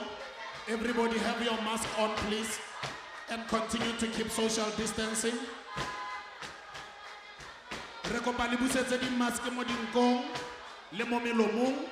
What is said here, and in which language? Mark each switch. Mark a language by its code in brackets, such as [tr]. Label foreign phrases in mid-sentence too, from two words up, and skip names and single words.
[en] Everybody have your mask on please and continue to keep social distancing. [tn] Re kopa le busetse di mask mo dinkong le mo melomong.